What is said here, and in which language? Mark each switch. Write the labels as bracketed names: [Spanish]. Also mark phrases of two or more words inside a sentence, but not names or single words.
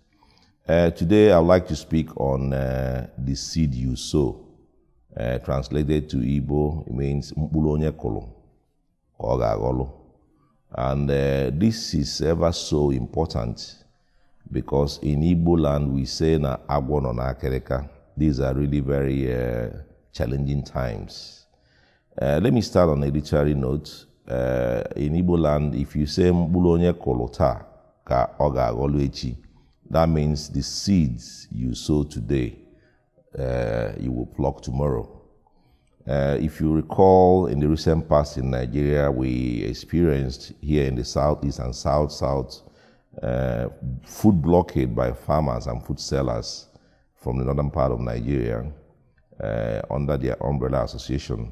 [English] Today, I'd like to speak on the seed you sow. Translated to Igbo, it means [Igbo] Mkpụrụ Onye Kụrụ. [English] And this is ever so important because in Igbo land we say [Igbo] na agwo no na akereka. [English] These are really very challenging times. Let me start on a literary note. In Igbo land, if you say [Igbo] Mkpụrụ Onye Kụrụ taa ka ọ ga-aghọlụ echi, [English] that means the seeds you sow today, you will pluck tomorrow. If you recall, in the recent past in Nigeria, we experienced here in the southeast and south food blockade by farmers and food sellers from the northern part of Nigeria under their umbrella association.